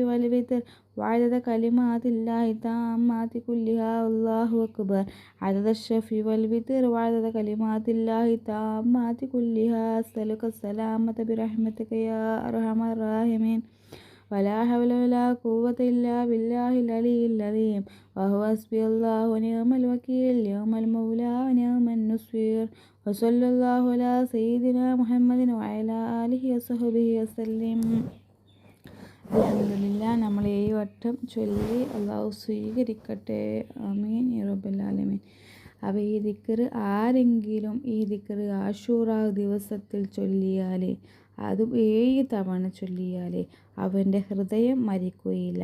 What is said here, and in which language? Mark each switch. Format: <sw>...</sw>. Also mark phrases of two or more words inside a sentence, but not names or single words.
<ar>والوتر وعدد كلمات الله التامات كلها والله أكبر عدد الشفع والوتر وعدد كلمات الله التامات كلها أسألك السلامة برحمتك يا أرحم الراحمين ولا حول ولا قوة إلا بالله العلي العظيم وهو حسبي الله ونعم الوكيل نعم المولى ونعم النصير وصلى الله على سيدنا محمد وعلى آله وصحبه وسلم.</ar> <ml>അൽഹംദുലില്ലാ നമ്മൾ 7 വട്ടം ചൊല്ലി അള്ളാഹു സ്വീകരിക്കട്ടെ.</ml> <ar>آمين يا رب العالمين.</ar> <ml>അപ്പോൾ ഈ ദിക്ർ ആരെങ്കിലും ഈ ദിക്ർ ആശൂറാ ദിവസത്തിൽ ചൊല്ലിയാൽ, അതും 7 തവണ ചൊല്ലിയാൽ അവൻ്റെ ഹൃദയം മരിക്കുകയില്ല.</ml>